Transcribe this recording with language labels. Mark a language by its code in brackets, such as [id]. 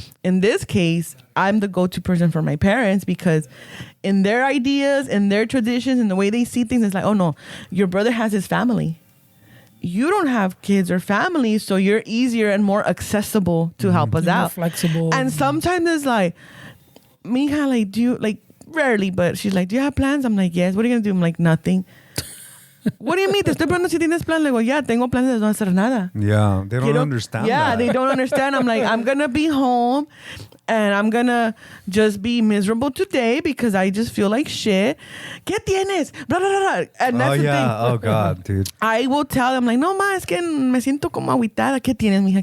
[en] In this case, I'm the go-to person for my parents because in their ideas, in their traditions, and the way they see things, it's like, oh no, your brother has his family. You don't have kids or family, so you're easier and more accessible to help us out. More flexible. And sometimes it's like, mija, like, do you, like, rarely, but she's like, do you have plans? I'm like, yes. What are you going to do? I'm like, nothing. What do you mean? [es] Te estoy preguntando si tienes plan. Le digo, yeah, tengo planes de no hacer nada. [en] Yeah, they don't understand Yeah, that. they don't understand. I'm like, I'm going to be home and I'm going to just be miserable today because I just feel like shit. [es] ¿Qué tienes? [en] Blah, blah, blah, blah. And that's the thing. Oh God, dude. I will tell them like, no, [es] ma, es que me siento como aguitada. ¿Qué tienes, mija?